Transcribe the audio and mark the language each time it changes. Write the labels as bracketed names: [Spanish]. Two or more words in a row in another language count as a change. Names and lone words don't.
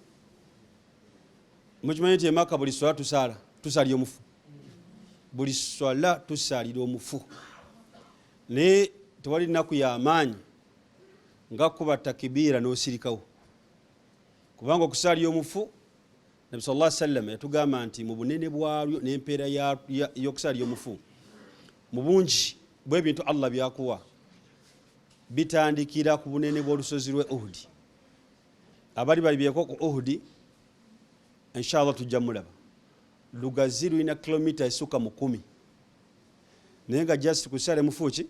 [Ganda] Mukimanyi nti e Makka buli swala tusaalira omufu, buli swala tusaalira omufu. Naye tewali nnaku y'amaanyi nga kuba takibiira n'osirikawo, kubanga okusaalira omufu Nabi [Arabic] صلى الله عليه وسلم [Ganda] yatugamba nti mu bunene bwalyo n'empeera y'okusaalira omufu, mu bungi bw'ebintu allah byakuwa, bitandikira ku bunene bw'olusozi lwe Uhudi. Abali balibyeko ku Uhudi [Arabic] إن شاء الله [Ganda] tujja mulaba, lugazi lulina kilomita esukka mu 10, naye nga just kusaalira mufu ki?